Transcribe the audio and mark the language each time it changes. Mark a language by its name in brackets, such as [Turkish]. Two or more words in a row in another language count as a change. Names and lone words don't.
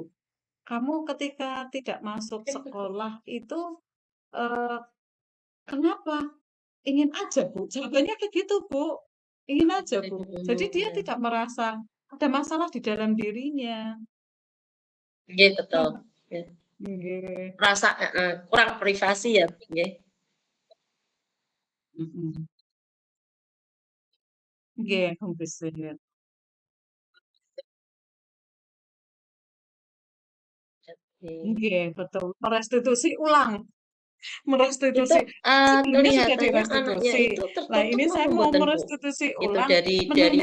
[Indonesian] Kamu ketika tidak masuk sekolah itu, eee, kenapa? Ingin aja, Bu, jawabannya kayak gitu, Bu. Ingin aja, Bu. Jadi Mhm, dia iya. tidak merasa ada masalah di dalam dirinya. Nggih, betul. Ya. Nggih, Rasa kurang privasi ya, nggih. mhm. Nggih, kebersihan. Oke. Nggih, betul. Merestitusi ulang, Itu, merestitusi. Sebelumnya sudah kelihatannya anaknya direstitusi. itu Lah tertutup ini saya apa mau mboten, Bu? merestitusi Itu ulang, dari